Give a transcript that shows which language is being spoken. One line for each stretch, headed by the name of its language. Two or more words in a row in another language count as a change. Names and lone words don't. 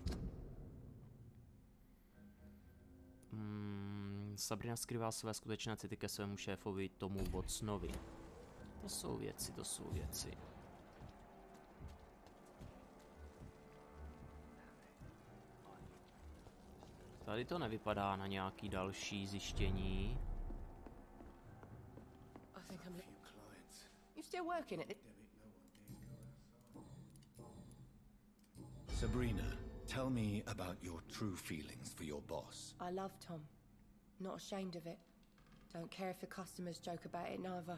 Czech: Sabrina skrývá své skutečné city ke svému šéfovi tomu Watsonovi. To jsou věci, to jsou věci. Tady to nevypadá na nějaký další zjištění.
English: You still working it? Sabrina, tell me about your true feelings for your boss. I love Tom. Not ashamed of it. Don't care if the customers joke about it neither.